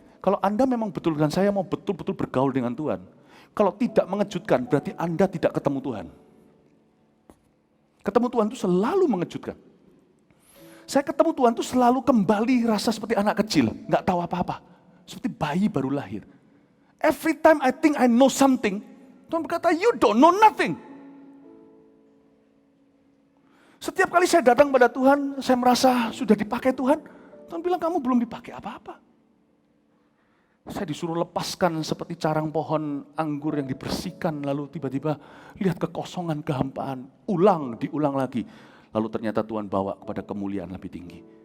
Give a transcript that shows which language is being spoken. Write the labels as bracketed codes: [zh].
[id] Kalau Anda memang betul dan saya mau betul-betul bergaul dengan Tuhan. Kalau tidak mengejutkan, berarti Anda tidak ketemu Tuhan. Ketemu Tuhan itu selalu mengejutkan. Saya ketemu Tuhan itu selalu kembali rasa seperti anak kecil, nggak tahu apa-apa. Seperti bayi baru lahir. [en] Every time I think I know something, [id] Tuhan berkata, [en] you don't know nothing. [id] Setiap kali saya datang pada Tuhan, saya merasa sudah dipakai Tuhan. Tuhan bilang, kamu belum dipakai apa-apa. Saya disuruh lepaskan seperti carang pohon anggur yang dibersihkan, lalu tiba-tiba lihat kekosongan, kehampaan. Diulang lagi. Lalu ternyata Tuhan bawa kepada kemuliaan lebih tinggi.